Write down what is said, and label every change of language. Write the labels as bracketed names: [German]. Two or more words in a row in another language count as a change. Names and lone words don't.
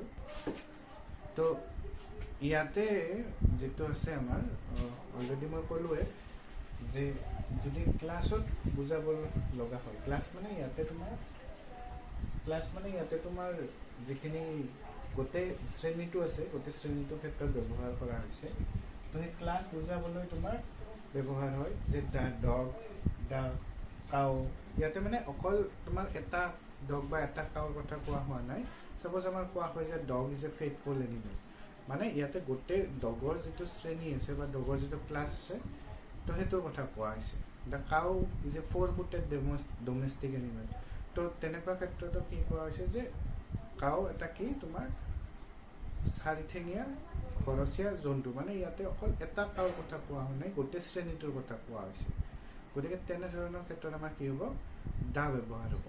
[Assamese] তো ইয়াতে যিটো আছে আমাৰ অলৰেডি মই ক'লোৱে যে যদি ক্লাছত বুজাব লগা হয়, ক্লাছ মানে ইয়াতে তোমাৰ যিখিনি গোটেই শ্ৰেণীটো আছে, গোটেই শ্ৰেণীটোৰ ক্ষেত্ৰত ব্যৱহাৰ কৰা হৈছে। তো সেই ক্লাছ বুজাবলৈ তোমাৰ ব্যৱহাৰ হয় যে [English] the dog, the cow. [Assamese] ইয়াতে মানে অকল তোমাৰ এটা ডগ বা এটা কাউৰ কথা কোৱা হোৱা নাই। চাপ'জ আমাৰ কোৱা হয় যে [English] dog is a faithful animal, [Assamese] মানে ইয়াতে গোটেই ডগৰ যিটো শ্ৰেণী আছে বা ডগৰ যিটো ক্লাছ আছে, তো সেইটোৰ কথা কোৱা হৈছে। [English] the cow is a 4-footed domestic animal. [Assamese] তো তেনেকুৱা ক্ষেত্ৰতো কি কোৱা হৈছে যে কাউ এটা কি তোমাৰ 4-ঠেঙীয়া ঘৰচীয়া জন্তু। মানে ইয়াতে অকল এটা কাউৰ কথা কোৱা হোৱা নাই, গোটেই শ্ৰেণীটোৰ কথা কোৱা হৈছে। গতিকে তেনেধৰণৰ ক্ষেত্ৰত আমাৰ কি হ'ব, দা ব্যৱহাৰ হ'ব।